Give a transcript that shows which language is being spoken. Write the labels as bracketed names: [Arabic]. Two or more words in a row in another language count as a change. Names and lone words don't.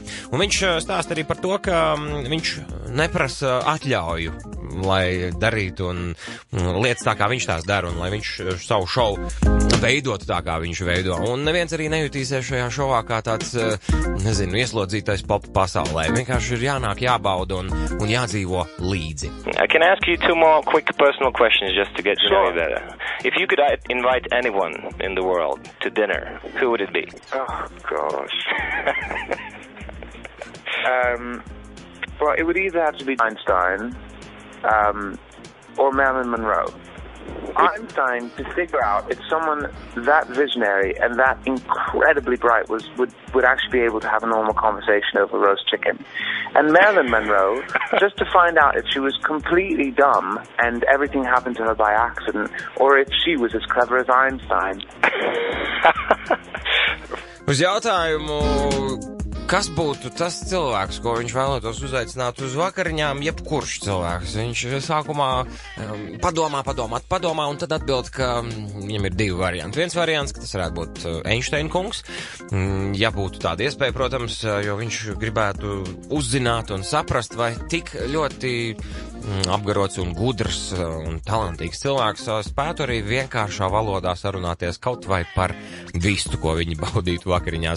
[Latvian] Un viņš stāsta arī par to, ka viņš neprasa atļauju, lai darītu un lietas tā, kā viņš tās dara, un lai viņš savu šovu veidotu tā, kā viņš veido. Un neviens arī nejutīsies šajā šovā kā tāds, ieslodzītais pop pasaulē. Vienkārši ir jānāk, jābauda un jādzīvo līdzi. [English] I can ask you 2 more quick personal questions just to get to know you better. If you could invite anyone in the world to dinner, who would it be? Oh, gosh. Well, it would either have to be Einstein or Marilyn Monroe. Einstein, to figure out if someone that visionary and that incredibly bright would actually be able to have a normal conversation over roast chicken. And Marilyn Monroe, just to find out if she was completely dumb and everything happened to her by accident, or if she was as clever as Einstein. [Latvian] Uz jautājumu, kas būtu tas cilvēks, ko viņš vēlētos uzaicināt uz vakariņām, jebkurš cilvēks. Viņš sākumā padomā, un tad atbild, ka viņam ir 2 varianti. Viens variants, ka tas varētu būt Einsteina kungs, ja būtu tāda iespēja, protams, jo viņš gribētu uzzināt un saprast, vai tik ļoti apgarots un gudrs un talantīgs cilvēks spētu arī vienkāršā valodā sarunāties kaut vai par vistu, ko viņi baudītu vakariņās.